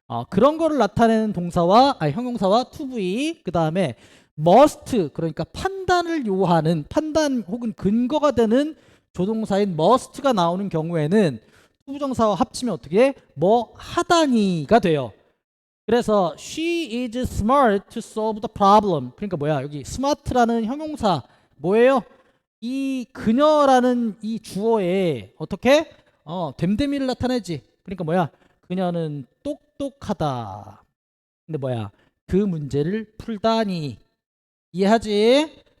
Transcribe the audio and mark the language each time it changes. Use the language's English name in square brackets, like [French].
[Korean] 그런 거를 나타내는 동사와 형용사와 to V. 그 다음에 must, 그러니까 판단을 요하는, 판단 혹은 근거가 되는 조동사인 must가 나오는 경우에는 투부정사와 합치면 어떻게 뭐 하다니가 돼요. [English] 그래서 she is smart to solve the problem. [Korean] 그러니까 뭐야? 여기 smart라는 형용사 뭐예요? 이 그녀라는 이 주어에 어떻게 됨됨이를 나타내지. 그러니까 뭐야? 그녀는 똑똑하다. 근데 뭐야? 그 문제를 풀다니. 이해하지?